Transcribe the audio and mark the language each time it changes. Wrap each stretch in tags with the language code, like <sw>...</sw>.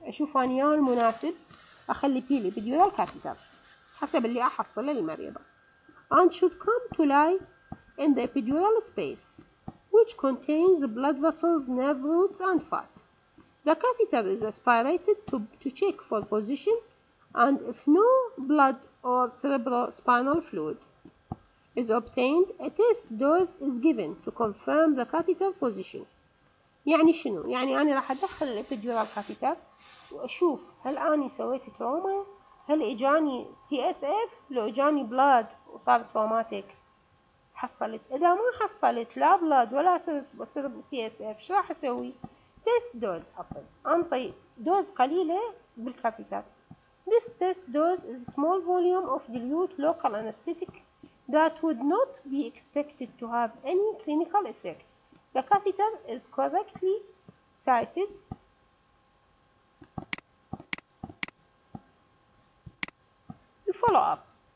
<ar>أشوف أني المناسب أخلي فيه الإبيديورال catheter حسب اللي أحصله للمريضة.</ar> <en>and should come to lie in the epidural space, which contains blood vessels, nerve roots and fat. The catheter is aspirated to check for position, and if no blood or cerebrospinal fluid is obtained, a test dose is given to confirm the catheter position.</en> <ar>يعني شنو؟ يعني أنا راح أدخل الإبيديورال catheter وأشوف هل أنا سويت تروما، هل إجاني CSF، لو إجاني بلاد وصار تروماتيك حصلت. إذا ما حصلت لا بلاد ولا CSF شو راح أسوي؟</ar> <en>test dose</en> <ar>أنطي دوز قليلة بالكاثيتر.</ar> <en>This test dose is a small volume of dilute local anesthetic that would not be expected to have any clinical effect. The catheter is correctly sited to follow up.</en>